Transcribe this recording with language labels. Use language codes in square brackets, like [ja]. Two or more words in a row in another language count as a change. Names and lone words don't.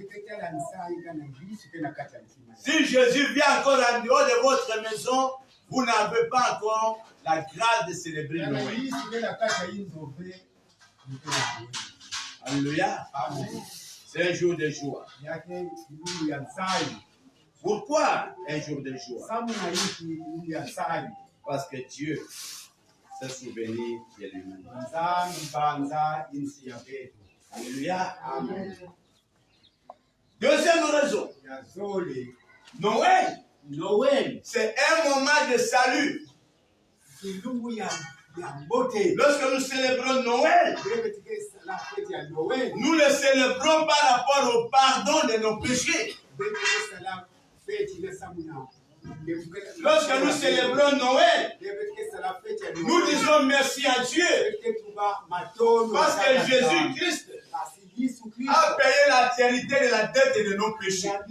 [fr] Si Jésus vient encore en dehors de votre maison, vous n'avez pas encore la grâce de célébrer Noël. Alléluia. C'est un jour de joie. Pourquoi un jour de joie? [ktu] Samuna hiki ya sali. [fr] Parce que Dieu s'est souvenu de lui-même. [ktu] Nzambi banza insi ya betu. [fr] Alléluia. Amen. Deuxième raison. [ktu] Ya zole. [fr] Noël, c'est un moment de salut. [ktu] Kilungu ya mbote. [fr] Lorsque nous célébrons Noël, nous le célébrons par rapport au pardon de nos péchés. Lorsque nous célébrons Noël, nous disons merci à Dieu parce que Jésus-Christ a payé l'entièreté de la dette de nos péchés.